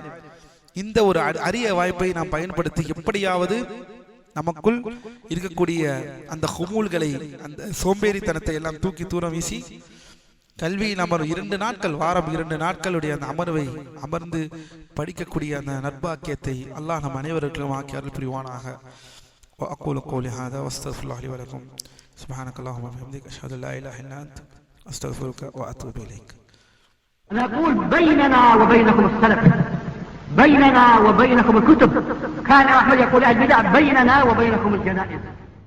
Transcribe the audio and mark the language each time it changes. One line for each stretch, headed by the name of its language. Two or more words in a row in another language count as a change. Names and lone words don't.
Tamil: இந்த ஒரு அரிய வாய்ப்பை நாம் பயன்படுத்தி எப்படியாவது நமக்குள் இருக்கக்கூடிய அந்த ஹுமூல்களை, அந்த சோம்பேறித்தனத்தை எல்லாம் தூக்கி தூரம் வீசி கல்வியின் அமர்வு 2 நாட்கள், வாரம் 2 நாட்களுடைய அந்த அமர்வை அமர்ந்து படிக்கக்கூடிய அந்த நற்பாக்கியத்தை அல்லாஹ் நம் அனைவருக்கும் ஆக்கி அருள் புரிவானாக.
Arabic: أقول قولي هذا وأستغفر الله لي ولكم. سبحانك اللهم وبحمدك أشهد أن لا إله إلا أنت أستغفرك وأتوب إليك. نقول بيننا وبينكم السلف، بيننا وبينكم الكتب. كان أحمد يقول البدع بيننا وبينكم الجنائز.